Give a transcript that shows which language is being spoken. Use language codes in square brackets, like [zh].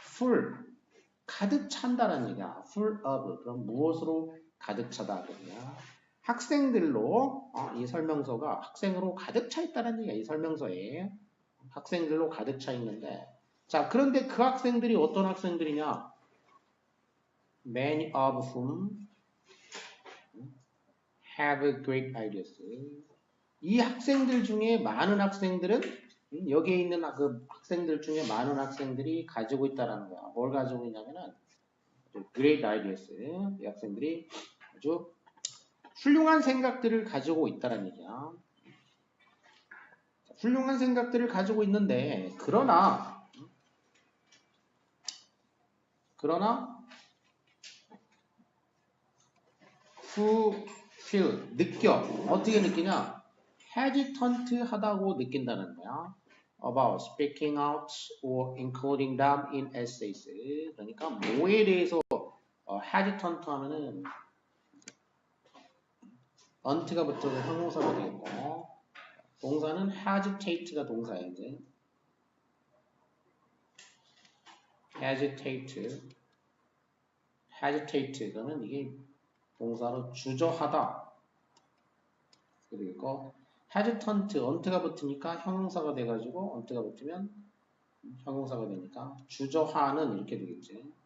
[ko] full. 가득 찬다는 얘기야. [en] full of. [ko] 그럼 무엇으로 가득 차다. 그러냐. 학생들로 이 설명서가 학생으로 가득 차 있다는 얘기야. 이 설명서에. 학생들로 가득 차 있는데 자, 그런데 그 학생들이 어떤 학생들이냐? [en] Many of whom have great ideas. [ko] 이 학생들 중에 많은 학생들은 여기에 있는 그 학생들 중에 많은 학생들이 가지고 있다라는 거야. 뭘 가지고 있냐면은 [en] great ideas. [ko] 이 학생들이 아주 훌륭한 생각들을 가지고 있다는 얘기야. 훌륭한 생각들을 가지고 있는데 그러나 그러나 [en] who feel [ko] 느껴 어떻게 느끼냐? hesitant 하다고 느낀다는 거야. [en] About speaking out or including them in essays. [ko] 그러니까 뭐에 대해서 hesitant 하면은 ant가 붙어서 형용사가 되겠고 동사는 hesitate가 동사예요. 이제 hesitate 그러면 이게 동사로 주저하다 그리고 hesitant ant가 붙으니까 형용사가 돼가지고 ant가 붙으면 형용사가 되니까 주저하는 이렇게 되겠지.